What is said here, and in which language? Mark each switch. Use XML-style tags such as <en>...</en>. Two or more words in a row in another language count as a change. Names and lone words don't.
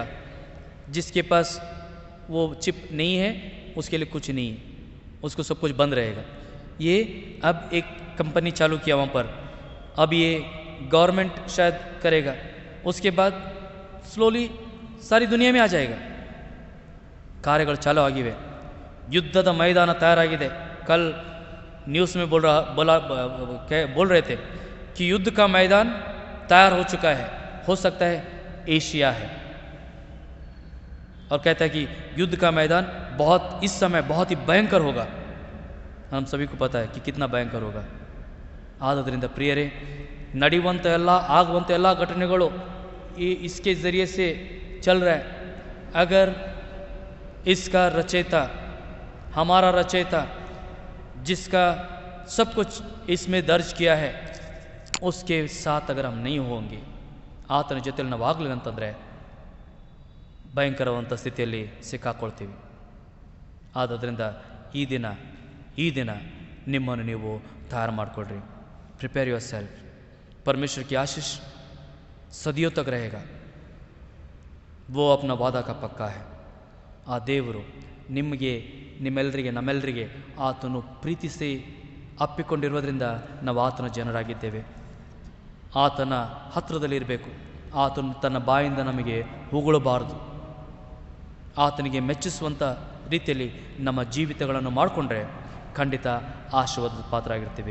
<hi>जिसके पास वो चिप नहीं है उसके लिए कुछ नहीं है, उसको सब कुछ बंद रहेगा. ये अब एक कंपनी चालू किया वहाँ पर, अब ये गवर्नमेंट शायद करेगा. उसके बाद स्लोली सारी दुनिया में आ जाएगा.</hi> <kn>ಕಾರ್ಯಗಳು ಚಾಲೂ ಆಗಿವೆ. ಯುದ್ಧದ ಮೈದಾನ ತಯಾರಾಗಿದೆ.</kn> <hi>कल न्यूज़ में बोल रहे थे कि युद्ध का मैदान तैयार हो चुका है. हो सकता है एशिया है. और कहता है कि युद्ध का मैदान इस समय बहुत ही भयंकर होगा. हम सभी को पता है कि कितना भयंकर होगा.</hi> <kn>ಆದ್ದರಿಂದ ಪ್ರಿಯರೇ, ನಡೆಯುವಂಥ ಆಗುವಂಥ ಎಲ್ಲ ಘಟನೆಗಳು</kn> <hi>इसके ज़रिए से चल रहा है. अगर इसका रचयिता, हमारा रचयिता जिसका सब कुछ इसमें दर्ज किया है, उसके साथ अगर हम नहीं होंगे,</hi> <kn>ಆತನ ಜೊತೆಯಲ್ಲಿ ನಾವು ಆಗಲಿಲ್ಲ ಅಂತಂದರೆ ಭಯಂಕರವಂಥ ಸ್ಥಿತಿಯಲ್ಲಿ ಸಿಕ್ಕಾಕೊಳ್ತೀವಿ. ಆದ್ದರಿಂದ ಈ ದಿನ ನಿಮ್ಮನ್ನು ನೀವು तैयार ಮಾಡಿಕೊಳ್ಳ್ರಿ.</kn> <en>prepare your self.</en> <hi>परमेश्वर की आशीष सदियों तक रहेगा. वो अपना वादा का पक्का है.</hi> <kn>ಆ ದೇವರು ನಿಮಗೆ, ನಿಮ್ಮೆಲ್ಲರಿಗೆ, ನಮ್ಮೆಲ್ಲರಿಗೆ ಆತನು ಪ್ರೀತಿಸಿ ಅಪ್ಪಿಕೊಂಡಿರೋದ್ರಿಂದ ನಾವು ಆತನ ಜನರಾಗಿದ್ದೇವೆ. ಆತನ ಹತ್ತಿರದಲ್ಲಿರಬೇಕು. ಆತನು ತನ್ನ ಬಾಯಿಂದ ನಮಗೆ ಹೊಗಳಬಾರದು. ಆತನಿಗೆ ಮೆಚ್ಚಿಸುವಂಥ ರೀತಿಯಲ್ಲಿ ನಮ್ಮ ಜೀವಿತಗಳನ್ನು ಮಾಡಿಕೊಂಡ್ರೆ ಖಂಡಿತ ಆಶೀರ್ವಾದದ ಪಾತ್ರರಾಗಿರ್ತೀವಿ.</kn>